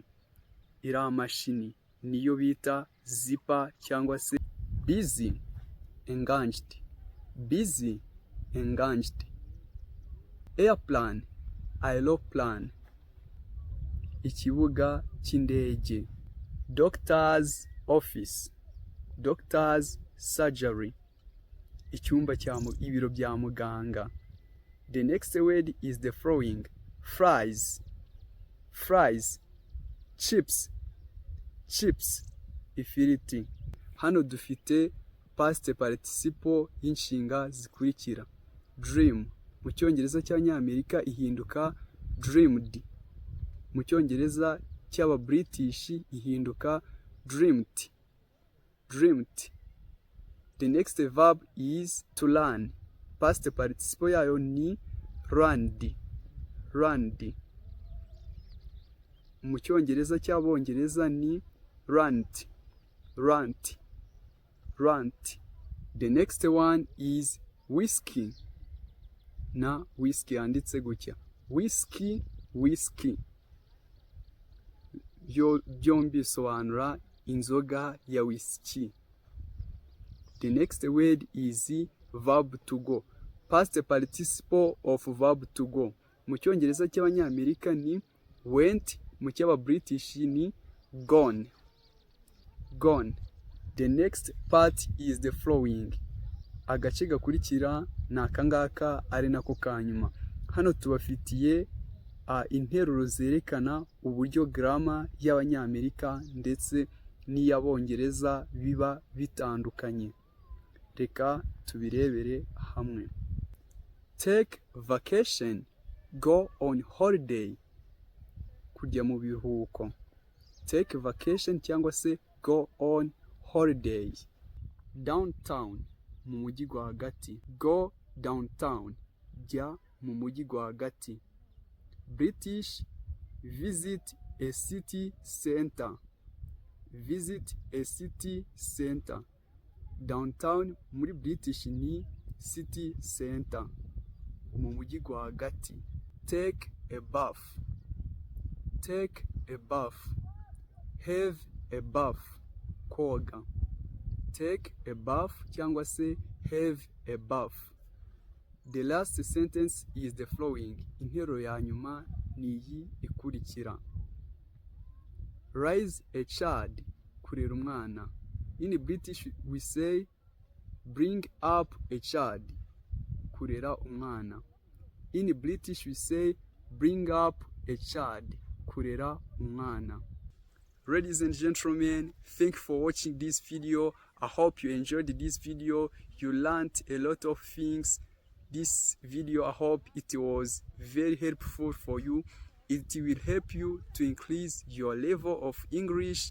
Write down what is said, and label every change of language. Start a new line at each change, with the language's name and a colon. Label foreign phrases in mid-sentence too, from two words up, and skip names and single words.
Kinyarwanda: Iriya mashini niyo bita zipper cyangwa se
English: busy, engaged, busy, engaged. Airplane, aeroplane,
Kinyarwanda: ikibuga cy'indege.
English: Doctor's office, doctor's surgery,
Kinyarwanda: icyumba ibiro bya muganga.
English: The next word is the following: fries, fries, chips, chips,
Kinyarwanda: ifiriti. Hano dufite
English: past participle
Kinyarwanda: y'inshinga zikurikira: dream, mu cyongereza cy'abanyamerika ihinduka dreamed, mu cyongereza cy'aba British ihinduka
English: dreamed, dreamed. The next verb is to learn, past participle
Kinyarwanda: yayo ni
English: learned, learned.
Kinyarwanda: Mu cyongereza cy'abongereza ni
English: learned, learned, learned. The next one is whiskey,
Kinyarwanda: na whiskey yanditse gutya,
English: whiskey, whiskey,
Kinyarwanda: byombi bisobanura inzoga ya whisky.
English: The next word is verb to go, past participle of verb to go.
Kinyarwanda: Mu cyongereza cy'abanyamerika ni went, mu cy'aba British ni
English: gone, gone. The next part is the following.
Kinyarwanda: Agace gakurikira ni akangaka ari nako kanyuma. Hano tubafitiye interuro zerekana uburyo grammar y'abanyamerika ndetse n'iy'abongereza biba bitandukanye. Reka tubirebere hamwe.
English: Take vacation, go on holiday,
Kinyarwanda: kujya mu biruhuko.
English: Take vacation
Kinyarwanda: cyangwa se
English: go on holiday. Downtown,
Kinyarwanda: mu mujyi rwagati.
English: Go downtown,
Kinyarwanda: jya mu mujyi rwagati.
English: British, visit a city center, visit a city center.
Kinyarwanda: Downtown muri British ni
English: city center,
Kinyarwanda: mu mujyi rwagati.
English: Take a bath, take a bath. Have a bath, koga. Take a bath
Kinyarwanda: cyangwa se
English: have a bath. The last sentence is the following.
Kinyarwanda: Interuro ya nyuma ni iyi ikurikira.
English: Raise a child,
Kinyarwanda: kurera umwana.
English: In British we say bring up a child,
Kinyarwanda: kurera umwana.
English: In British we say bring up a child,
Kinyarwanda: kurera umwana.
English: Ladies and gentlemen, thank you for watching this video. I hope you enjoyed this video. You learned a lot of things. This video, I hope it was very helpful for you. It will help you to increase your level of English.